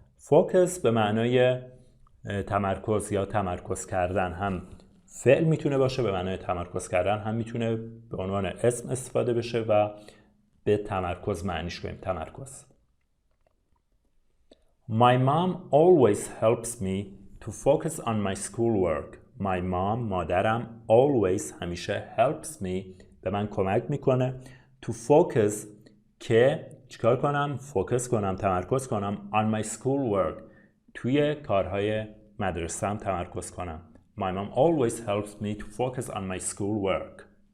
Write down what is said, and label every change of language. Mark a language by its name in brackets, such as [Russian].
[Persian] focus به معنای تمرکز یا تمرکز کردن. هم فعل میتونه باشه به معنای تمرکز کردن، هم میتونه به عنوان اسم استفاده بشه و به تمرکز معنیش کنیم. تمرکز. [English] My mom always helps me to focus on my schoolwork. My mom [Persian] مادرم always همیشه [English] helps me [Persian] به من کمک میکنه [English] to focus [Persian] که چیکار کنم؟ فوکس کنم، تمرکز کنم [English] on my schoolwork [Persian] توی کارهای مدرسه‌ام تمرکز کنم. [English] My mom always helps me to focus on my schoolwork.